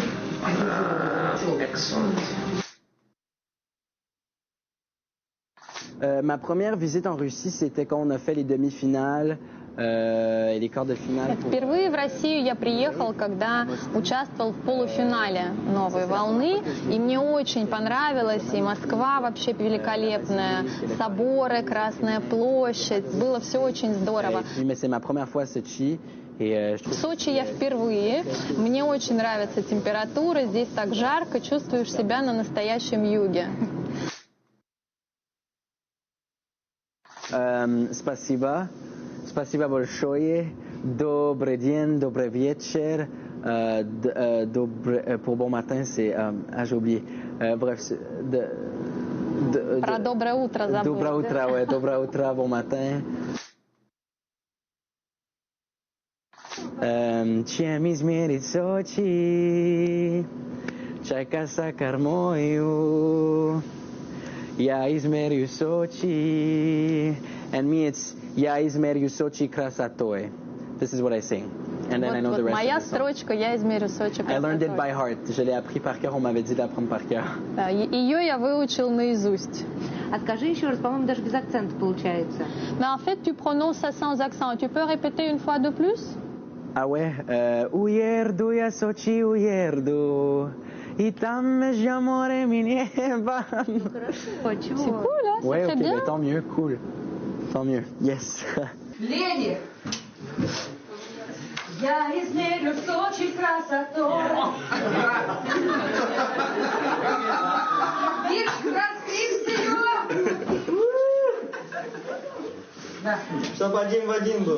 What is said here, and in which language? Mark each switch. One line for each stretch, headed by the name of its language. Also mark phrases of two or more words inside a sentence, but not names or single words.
French: Excellent. Ma première visite en Russie, c'était quand on a fait les demi-finales et les quarts de finale.
Russian: Впервые в Россию я приехал, когда участвовал в полуфинале «Новой волны», и мне очень понравилось, и Москва вообще великолепная, соборы, Красная площадь, было все очень здорово.
French: Mais c'est ma première fois à Sochi.
Russian: В Сочи я впервые, мне очень нравится температура, здесь так жарко, чувствуешь себя на настоящем юге. Спасибо. Спасибо большое. Добрый день, добрый вечер.
French: Pour bon matin, c'est... j'ai oublié. Bref,
Russian: Про доброе утро забыл. Доброе утро, ouais. Доброе утро,
French: bon matin.
Russian: Чем измерить Сочи? Чайка за кормою. Я измерю Сочи.
English: And me, it's
Russian: Я измерю Сочи красотой.
English: This is what I sing. And then I know the rest
Russian: моя
English: of the song.
Russian: строчка «Я измерю Сочи красотой».
English: I learned it by heart.
French: Je l'ai appris par cœur. On m'avait dit d'apprendre par cœur.
Russian: Да, ее я выучил наизусть. А скажи еще раз, по-моему, даже без акцента получается.
French: Mais en fait, tu prononces ça sans accent. Tu peux répéter une fois de plus? Ah ouais?
Russian: Uierdu я Сочи уерду. И там же море мне небо.
French: C'est cool, hein? Ouais, C'est ok, bien. ben, tant mieux, cool. Tant mieux, yes.
Russian: Леди! Я измерю Сочи красотой. Видишь, раскрылся. Да. Чтоб один в один был.